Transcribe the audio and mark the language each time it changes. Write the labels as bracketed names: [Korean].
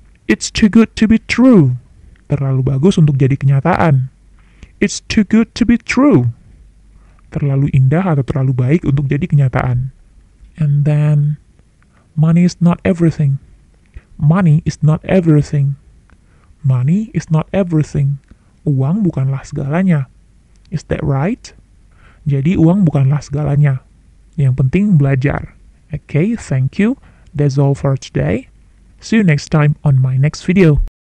[English] It's too good to be true. [Indonesian] Terlalu bagus untuk jadi kenyataan. [English] It's too good to be true. [Indonesian] Terlalu indah atau terlalu baik untuk jadi kenyataan. [English] And then, money is not everything. Money is not everything. Money is not everything. [Indonesian] Uang bukanlah segalanya. [English] Is that right? [Indonesian] Jadi uang bukanlah segalanya. Yang penting belajar. [English] Okay, thank you. That's all for today. See you next time on my next video.